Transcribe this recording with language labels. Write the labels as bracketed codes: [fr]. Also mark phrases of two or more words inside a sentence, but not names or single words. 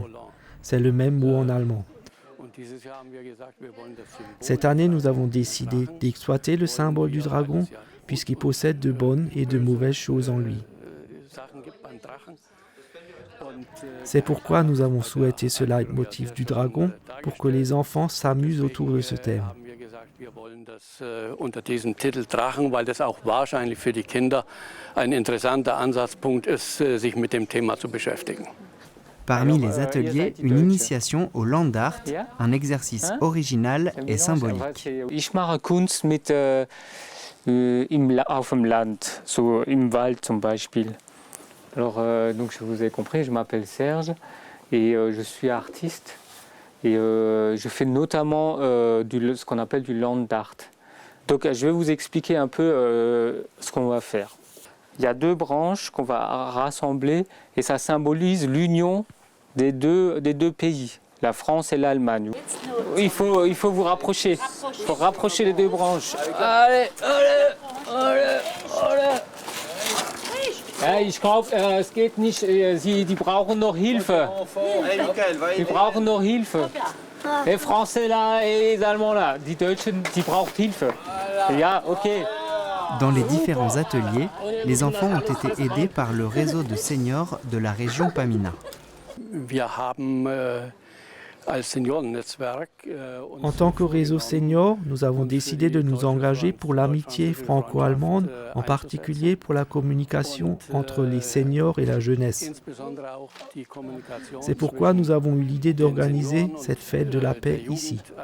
[fr] C'est le même mot en allemand. Cette année, nous avons décidé d'exploiter le symbole du dragon puisqu'il possède de bonnes et de mauvaises choses en lui. C'est pourquoi nous avons souhaité ce leitmotiv du dragon pour que les enfants s'amusent autour de ce thème. Unter diesem Titel Drachen, weil das auch wahrscheinlich für die Kinder ein interessanter Ansatzpunkt ist, sich mit dem Thema zu beschäftigen. Parmi les ateliers, une initiation au Landart, un exercice original et symbolique. [de] Ich mache Kunst mit auf dem Land, so im Wald zum Beispiel. [fr] Alors, donc je vous ai compris, je m'appelle Serge et je suis artiste et je fais notamment ce qu'on appelle du [en] land art. [fr] Donc je vais vous expliquer un peu ce qu'on va faire. Il y a 2 branches qu'on va rassembler et ça symbolise l'union des deux pays, la France et l'Allemagne. Il faut vous rapprocher, il faut rapprocher les 2 branches. Allez. [de] Ja, ich glaube, es geht nicht. Die brauchen noch Hilfe. Die brauchen noch Hilfe. [fr] Les Français là et les Allemands là, [de] die Deutschen, die brauchen Hilfe. Ja, okay. [fr] Dans les différents ateliers, les enfants ont été aidés par le réseau de seniors de la région Pamina. [de] Wir haben [fr] En tant que réseau senior, nous avons décidé de nous engager pour l'amitié franco-allemande, en particulier pour la communication entre les seniors et la jeunesse. C'est pourquoi nous avons eu l'idée d'organiser cette fête de la paix ici.